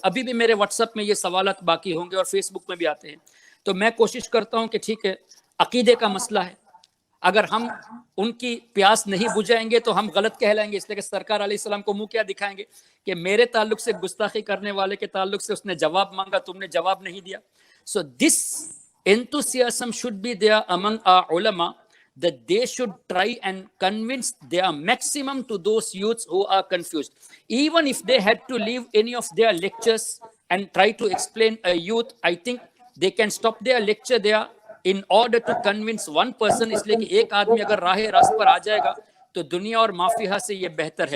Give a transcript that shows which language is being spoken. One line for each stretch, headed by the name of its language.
Urdu: ابھی بھی میرے واٹس ایپ میں یہ سوالات باقی ہوں گے اور فیس بک میں بھی آتے ہیں. تو میں کوشش کرتا ہوں کہ ٹھیک ہے, عقیدے کا مسئلہ ہے, اگر ہم ان کی پیاس نہیں بجھائیں گے تو ہم غلط کہلائیں گے, اس لیے کہ سرکار علیہ السلام کو منہ کیا دکھائیں گے کہ میرے تعلق سے گستاخی کرنے والے کے تعلق سے اس نے جواب مانگا, تم نے جواب نہیں دیا.
English: So this enthusiasm should be there among our ulama, that they should try and convince their maximum to those youths who are confused. Even if they had to leave any of their lectures and try to explain a youth, I think they can stop their lecture there in order to convince one person.
Urdu: اس لیے کہ ایک آدمی اگر راہ راست پر آ جائے گا تو دنیا اور مافیہ سے یہ بہتر ہے.